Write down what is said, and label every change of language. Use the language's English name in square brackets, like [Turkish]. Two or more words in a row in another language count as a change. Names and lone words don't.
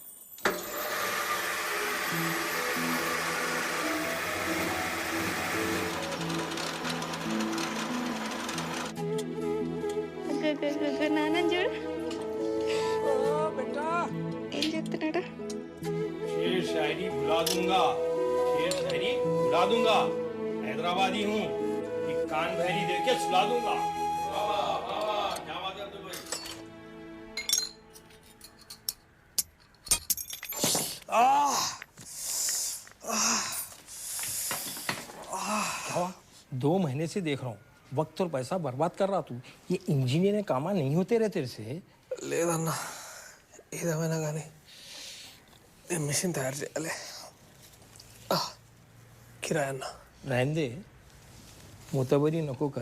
[Telugu] నాన్న చూడు ఏం చెప్తున్నాడు. [Hindi] शेर शायरी भुला दूंगा, शेर शायरी भुला दूंगा, हैदराबादी हूँ, एक कान भैरी देके सुला दूंगा. क्या बात है भाई. हाँ, 2 महीने से देख रहा हूँ, वक्त और पैसा बर्बाद कर रहा तू. ये इंजीनियर काम नहीं होते रहे तेरे से. [Telugu] లేదన్నా, ఏదేమైనా కానీ నేను మిషన్ తయారు చేయాలి. కిరాయి అన్న [Hindi] रहने दे, मोतबरी नको कर.